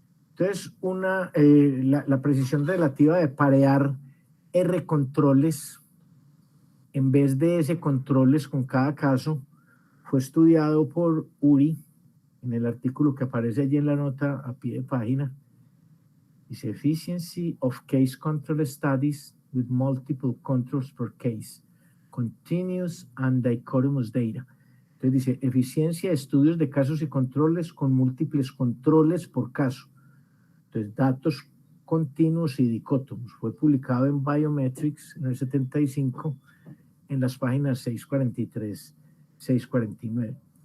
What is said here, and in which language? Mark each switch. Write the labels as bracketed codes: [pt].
[es] Entonces, la precisión relativa de parear R controles en vez de S controles con cada caso fue estudiado por Uri en el artículo que aparece allí en la nota a pie de página. Dice, [en] efficiency of case control studies with multiple controls per case, continuous and dichotomous data. [es] Entonces dice, eficiencia de estudios de casos y controles con múltiples controles por caso. Entonces, datos continuos y dicótomos. Fue publicado en Biometrics en el 75 en las páginas 643, 649.